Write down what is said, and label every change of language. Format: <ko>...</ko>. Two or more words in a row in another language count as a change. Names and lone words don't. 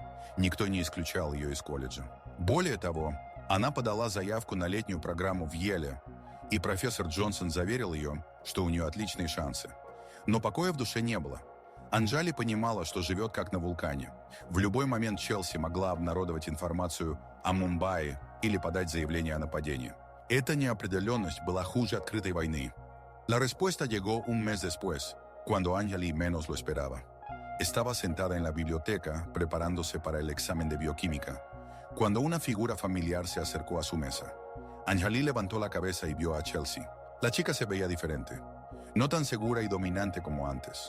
<ru>Никто не исключал ее из колледжа. Более того, она подала заявку на летнюю программу в Йеле, и профессор Джонсон заверил ее, что у нее отличные шансы. Но покоя в душе не было. Анжали понимала, что живет как на вулкане. В любой момент Челси могла обнародовать информацию о Мумбаи или подать заявление о нападении. Эта неопределенность была хуже открытой войны.</ru> <es>La respuesta llegó un mes después, cuando Anjali menos lo esperaba. Estaba sentada en la biblioteca preparándose para el examen de bioquímica, cuando una figura familiar se acercó a su mesa. Anjali levantó la cabeza y vio a Chelsea. La chica se veía diferente, no tan segura y dominante como antes.</es>